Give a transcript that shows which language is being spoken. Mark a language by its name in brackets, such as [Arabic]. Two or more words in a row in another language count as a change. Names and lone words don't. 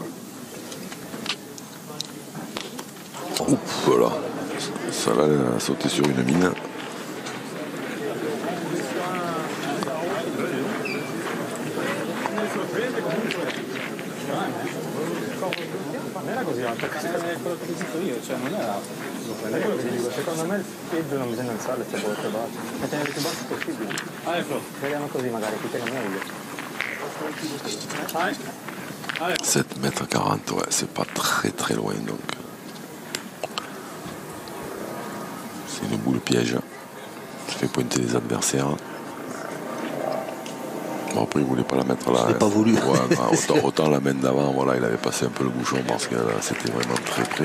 [French] Oups, voilà. Ça là, elle a sauté sur une mine. [Italian] Non era così alto, quello che dico io, cioè non era quello che dico, secondo me il peggio non bisogna alzarle se vuoi più basso, ma tenere più basso possibile. Speriamo così magari, ti tiene meglio. [French] 7,40 m, ouais, c'est pas très loin donc. C'est une boule piège. Je fais pointer les adversaires. Bon, après, il voulait pas la mettre là. Je l'ai pas voulu. Ouais, autant la main d'avant, voilà, il avait passé un peu le bouchon parce que là, c'était vraiment très près.